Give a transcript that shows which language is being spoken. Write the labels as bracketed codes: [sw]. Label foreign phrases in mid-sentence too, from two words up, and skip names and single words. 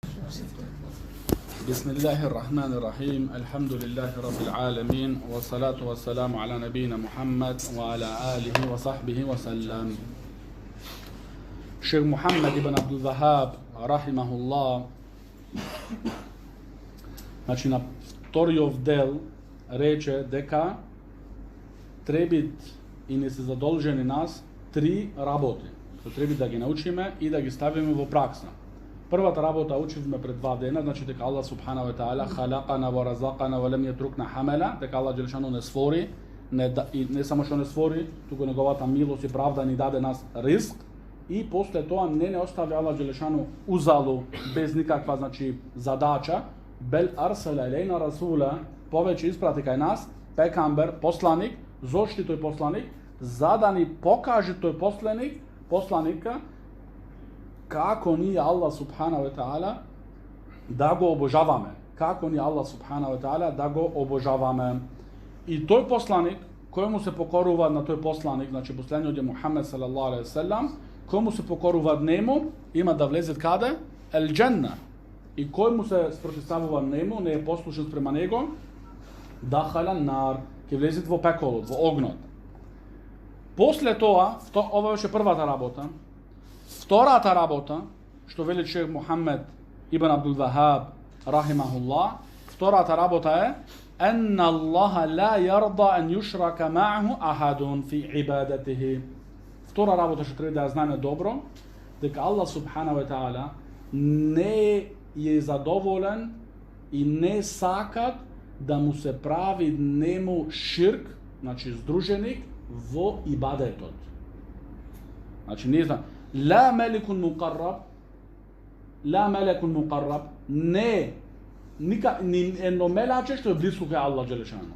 [ar] بسم الله الرحمن الرحيم الحمد لله رب العالمين والصلاة والسلام على نبينا محمد وعلى آله وصحبه وسلم. [mk] Šejh Muhammed ibn Abdul Wahhab rahimahullah, znači na вториот дел рече дека треба и не се задолжени нас три работи, што треба да ги научиме и да ги ставиме во пракса. Првата работа учивме пред 2 дена, значи дека [ar] الله سبحانه وتعالى خلقنا ورزقنا ولم يتركنا هملا, [mk] дека [ar] الله جل شأنه [mk] не створи, не само што не створи, туку неговата милост и правда ни даде нас ризк, и после тоа не остави [ar] الله جل شأنه [mk] узалу без никаква значи задача, [ar] بل أرسل إلينا رسولا, [mk] повеќе испрати кај нас пекамбер, посланик. Зошто тој посланик? За да ни покаже тој посланика како ние [ar] الله سبحانه وتعالى [mk] да го обожаваме. Како ние [ar] الله سبحانه وتعالى [mk] да го обожаваме. И тој посланик, кој му се покорува на тој посланик, значи последниот е Мухамед [ar] صلى الله عليه وسلم, [mk] кој му се покорува нему, има да влезе каде? [ar] الجنة. [mk] И кој му се спротивставува нему, не е послушен спрема него, [ar] دخل النار, [mk] ќе влезе во пеколот, во огнот. После тоа, ова беше првата работа. Втората работа, што вели шейх Мухамед ибн Абдул Ваххаб рахимахуллах, втората работа е [ar] أن الله لا يرضى أن يشرك معه أحد في عبادته. [mk] Втора работа што треба да ја знаеме добро, дека [ar] الله سبحانه وتعالى [mk] не е задоволен и не сакат да му се прави нему ширк, значи здруженик во ибадетот. Значи не знам, [ar] لا ملك مقرب, [mk] не ни едно мелаче што е близко кај [ar] الله جل شأنه.